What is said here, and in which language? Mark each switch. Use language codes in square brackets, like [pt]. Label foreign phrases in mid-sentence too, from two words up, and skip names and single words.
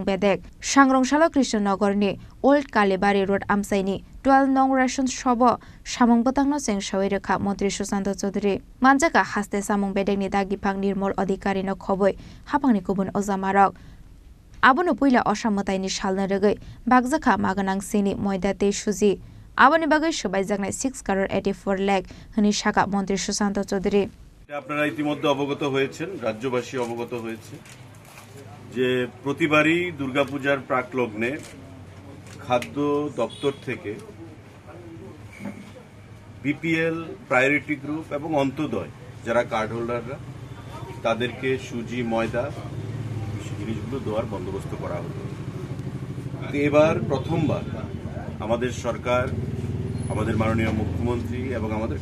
[trp] Bedek Sangrong Shala Krishnanagorni Old Kalebari Road Amsaini 12 nong ration Shobo Samong Batangno Chengshairokha Montri Susanto Chaudhary Manjaka Haste Samong Bedekni Dagipang Nirmol Adhikari no Khoboi Hapangni Kubun Ozamarok Abono Puila Osammatai ni Shalna Regai Bagjakha Maganang Sini Moidate Suji Aboni Bagai Shobaijaknai 6 crore 84 lakh Hani Shaka Montri Susanto Chaudhary [bn] আপনারা ইতিমধ্যে অবগত হয়েছেন রাজ্যবাসী অবগত হয়েছে যে প্রতিবারই দুর্গাপূজার প্রাকলগ্নে খাদ্য দপ্তর থেকে [en] BPL priority group [bn] এবং অন্তোদয় যারা [en] card holders [bn] তাদেরকে সুজি ময়দা জিনিসগুলো দেওয়ার বন্দোবস্ত করা হতো এবার প্রথমবার আমাদের সরকার আমাদের মাননীয় মুখ্যমন্ত্রী এবং আমাদের